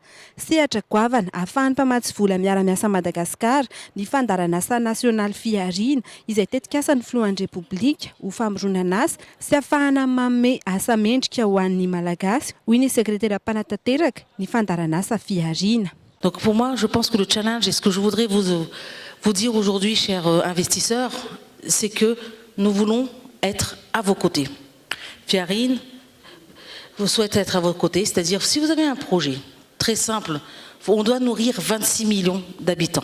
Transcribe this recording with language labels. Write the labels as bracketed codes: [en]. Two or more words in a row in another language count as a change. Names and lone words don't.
[mg] Sehatra goavana ahafahan'ny mpamatsy vola miara-miasa Madagasikara ny fandaran'asa nasionaly fiariana izay tetika asan'ny filohan'ny Repoblika ho famoronana sy ahafahana manome asa mendrika ho an'ny Malagasy, hoy ny sekretera mpanatanteraka ny fandaran'asa fiariana. [fr] Donc pour moi, je pense que le challenge et ce que je voudrais vous dire aujourd'hui, chers investisseurs, c'est que nous voulons être à vos côtés. Fiarine vous souhaite être à vos côtés, c'est-à-dire si vous avez un projet très simple, on doit nourrir 26 millions d'habitants.